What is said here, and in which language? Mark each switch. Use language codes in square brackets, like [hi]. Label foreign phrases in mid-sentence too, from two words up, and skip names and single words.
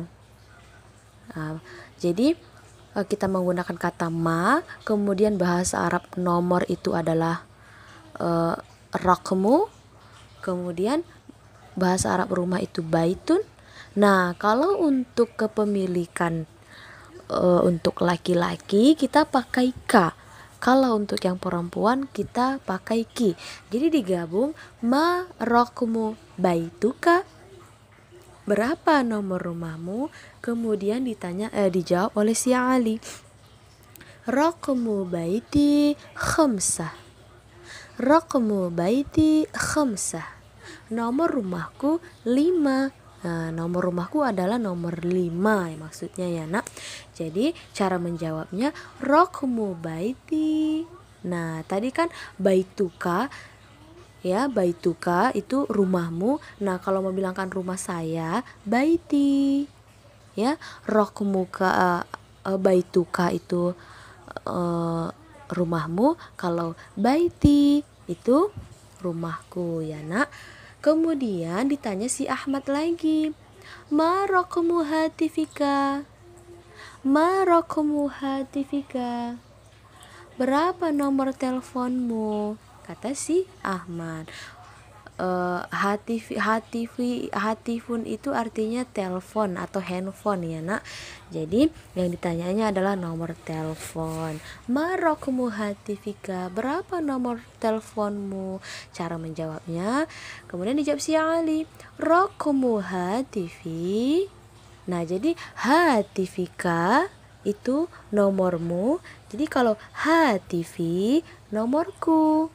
[id] Nah, jadi kita menggunakan kata ma, kemudian bahasa Arab nomor itu adalah rakmu, kemudian bahasa Arab rumah itu baitun. Nah, kalau untuk kepemilikan untuk laki-laki kita pakai ka. Kalau untuk yang perempuan kita pakai ki. Jadi digabung [ar] ما رقم بيتك, [id] berapa nomor rumahmu, kemudian dijawab oleh si Ali, [ar] رقم بيتي خمسة. رقم بيتي خمسة, [id] nomor rumahku 5. Nah, nomor rumahku adalah nomor 5 ya, maksudnya ya nak. Jadi cara menjawabnya [ar] رقم بيتي. [id] Nah, tadi kan baituka ya, baituka itu rumahmu. Nah, kalau mau bilangkan rumah saya baiti ya. [ar] رقمك بيتك [id] itu rumahmu, kalau baiti itu rumahku ya nak. Kemudian ditanya si Ahmad lagi, [ar] ما رقم هاتفك? ما رقم هاتفك? [id] Berapa nomor teleponmu? Kata si Ahmad. Hatifun itu artinya telepon atau handphone ya nak. Jadi yang ditanyanya adalah nomor telepon. [ar] ما رقم هاتفك? [id] Berapa nomor teleponmu? Cara menjawabnya, kemudian dijawab si Ali, [ar] رقم هاتفي. [id] Nah, jadi hatifika itu nomormu. Jadi kalau hatifi nomorku.